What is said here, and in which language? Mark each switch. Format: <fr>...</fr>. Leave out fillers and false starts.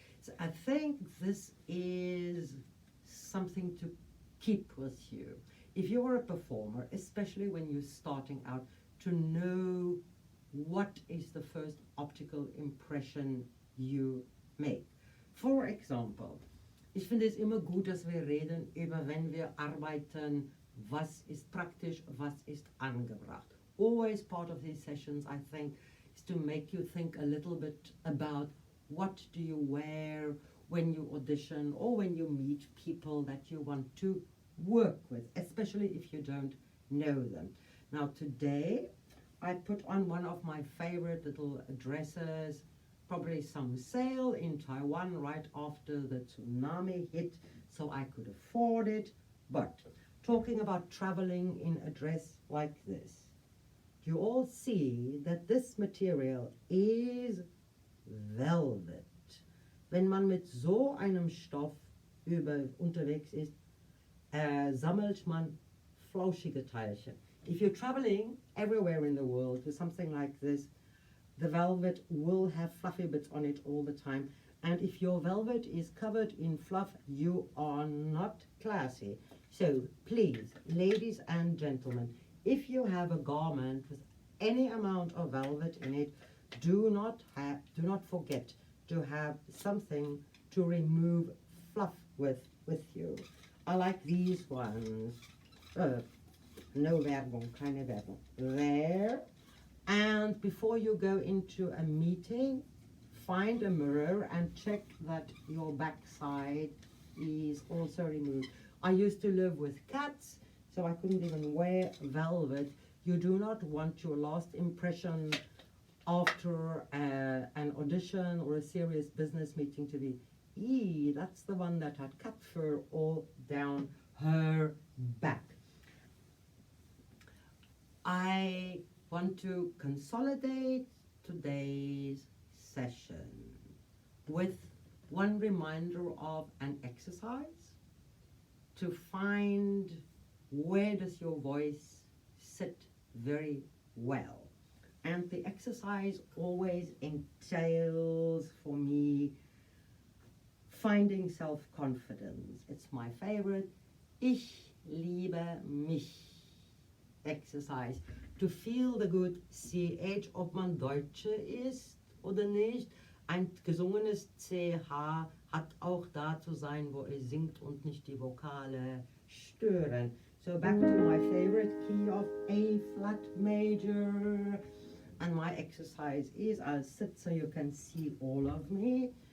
<en>So I think this is something to keep with you. If you are a performer, especially when you're starting out, to know what is the first optical impression you make. For example,</en> <de>ich finde es immer gut, dass wir reden über, wenn wir arbeiten, was ist praktisch, was ist angebracht.</de> <en>Always part of these sessions, I think, is to make you think a little bit about what do you wear when you audition or when you meet people that you want to work with, especially if you don't know them. Now today, I put on one of my favorite little dresses, probably some sale in Taiwan right after the tsunami hit, so I could afford it. But talking about traveling in a dress like this, you all see that this material is velvet.</en> <de>Wenn man mit so einem Stoff unterwegs ist, sammelt man flauschige Teilchen.</de> <en>If you're traveling everywhere in the world with something like this, the velvet will have fluffy bits on it all the time. And if your velvet is covered in fluff, you are not classy. So please, ladies and gentlemen, if you have a garment with any amount of velvet in it, do not forget to have something to remove fluff with you. I like these ones.</en> <de>No Werbung, keine Werbung.</de> <en>There. And before you go into a meeting, find a mirror and check that your backside is also removed. I used to live with cats, so I couldn't even wear velvet. You do not want your last impression after an audition or a serious business meeting to be, that's the one that had cat fur all down her back. I want to consolidate today's session with one reminder of an exercise to find where does your voice sit very well. And the exercise always entails for me finding self-confidence. It's my favorite.</en> <de>Ich liebe mich exercise.</de> <en>To feel the good CH,</en> <de>ob man Deutsche ist oder nicht. Ein gesungenes CH hat auch da zu sein, wo er singt und nicht die Vokale stören.</de> <en>So back to my favorite key of A flat major. And my exercise is, I'll sit so you can see all of me.</en>